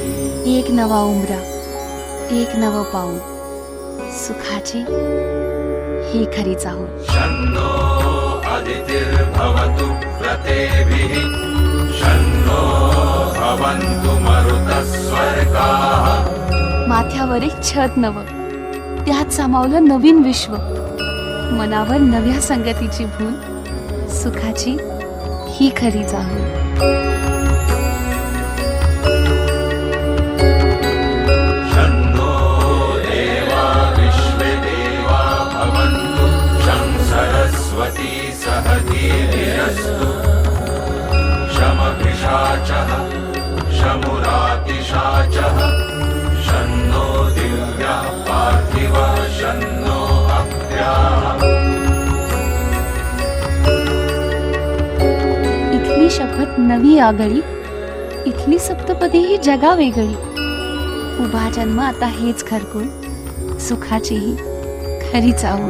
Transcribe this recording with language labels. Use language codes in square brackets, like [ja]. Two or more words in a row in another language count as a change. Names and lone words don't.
[mr] एक नवा उमरा, एक नवं पाऊल, सुखाची ही खरी चाहूल. [sa] शन्नो अदितिर्भवतु व्रतेभिः शन्नो भवन्तु मरुतः स्वर्गाः. [mr] माथ्यावर एक छत नवं, त्यात सामावलं नवीन विश्व, मनावर नव्या संगतीची भूल, सुखाची ही खरी चाहूल. [sa] शन्नो देवा विश्वे देवा भवन्तु शं सरस्वती सहधीर्यस्तु शमभिषाचः शमुरातिशाचः शन्नो दिव्यः पार्थिवः शन्नो अप्याः. [mr] इथली शपथ नवी आगळी, इथली सप्तपदी ही जगा वेगळी. उभा जन्म आता हेच घरकुल, सुखाची ही खरी चाहूल.